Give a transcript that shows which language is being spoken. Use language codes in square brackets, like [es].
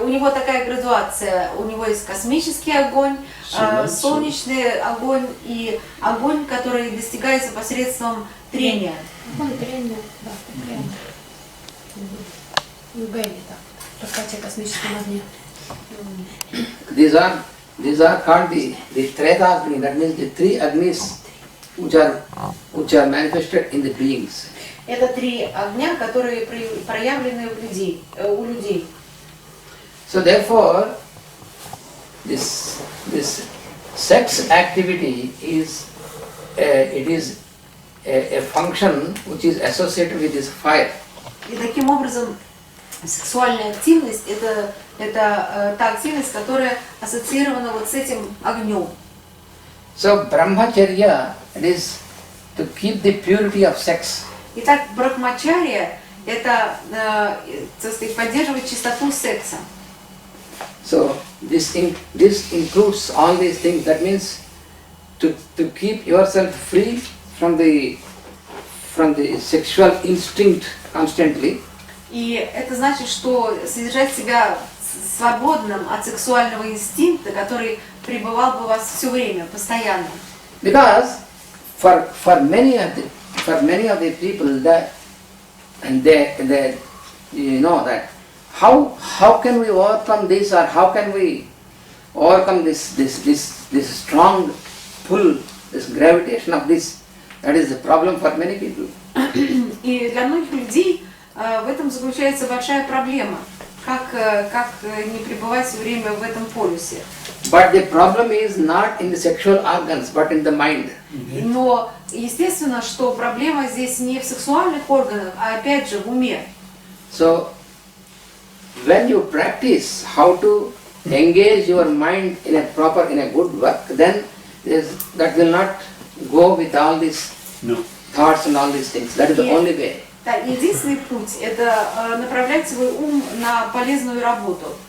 [ru] у него такая градуация, у него есть космический огонь, солнечный огонь и огонь, который достигается посредством трения. Трение, да, трение. Югами, да, раскачивая космическом огне. [en] These are called the Treta Agni, that means the three Agnis which are manifested in the beings. [ru] Это три огня, которые проявлены у людей. [en] So therefore, this sex activity is a function which is associated with this fire. [ru] И таким образом сексуальная активность это та активность, которая ассоциирована вот с этим огнем. [en] So brahmacharya is to keep the purity of sex. [ru] Итак, брахмачария это, так сказать, поддерживать чистоту секса. [en] So this includes all these things. That means to keep yourself free from the sexual instinct constantly. [ru] И это значит, что содержать себя свободным от сексуального инстинкта, который пребывал бы у вас все время, постоянно. [en] Because for many of the people that they you know that how can we overcome this, or how can we overcome this strong pull, this gravitation of this? That is the problem for many people. [ru] И для многих людей в этом заключается большая проблема. Как не пребывать все время в этом полюсе. [en] But the problem is not in the sexual organs, but in the mind. [ru] Но естественно, что проблема здесь не в сексуальных органах, а опять же в уме. [en] So when you practice how to engage your mind in a good work, then that will not go with all these thoughts and all these things. That is the only way. [ru] Да, единственный путь – это направлять свой ум на полезную работу.